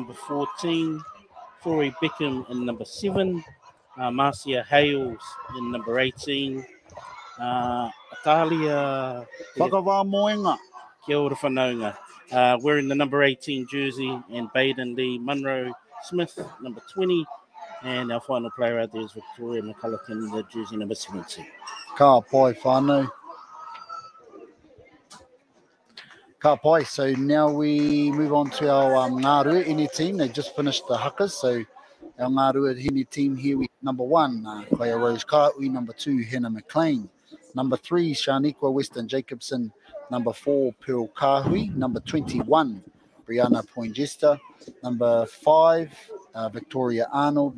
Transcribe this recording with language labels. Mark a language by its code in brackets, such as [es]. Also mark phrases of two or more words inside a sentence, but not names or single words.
[en] number 14. Tori Beckham in number 7. Marcia Hales in number 18. Atalia Whakawā [mi] Kia ora whanaunga. [en] Wearing the number 18 jersey, and Baden Lee Munro Smith, number 20. And our final player out there is Victoria McCullough, the jersey number 17. [mi] Ka pai whānau. Ka pai. [en] So now we move on to our Ngārua Ine team. They just finished the huckers. So our Ngārua Ine team here, we number 1, Kaia Rose Kāui. Number 2, Hannah McLean. Number 3, Shaniqua Weston Jacobson. Number 4, Pearl Kāhui. Number 21, Brianna Poindexter. Number 5, Victoria Arnold.